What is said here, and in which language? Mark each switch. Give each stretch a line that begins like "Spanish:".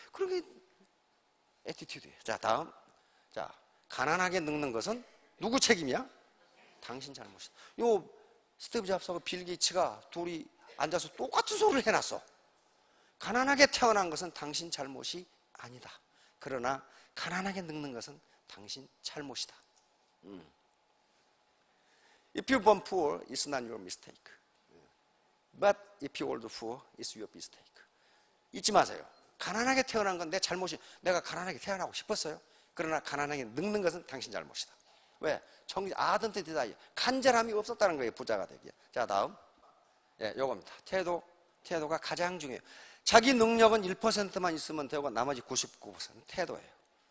Korean: 그러게 애티튜드예요. 자, 다음. 자, 가난하게 늙는 것은 누구 책임이야? 당신 잘못이다. 요 스티브 잡스하고 빌 게이츠가 둘이 앉아서 똑같은 소리를 해놨어. 가난하게 태어난 것은 당신 잘못이 아니다. 그러나 가난하게 늙는 것은 당신 잘못이다.
English: If you're born poor, it's not your mistake. But if you're old poor, it's your mistake.
Korean: 잊지 마세요. 가난하게 태어난 건 내 잘못이, 내가 가난하게 태어나고 싶었어요. 그러나 가난하게 늙는 것은 당신 잘못이다. 왜? 아든트 디다이, 간절함이 없었다는 거예요. 부자가 되기에. 자, 다음. 예, 요겁니다. 태도가 가장 중요해요. 자기 능력은 1%만 있으면 되고 나머지 99%는 태도예요.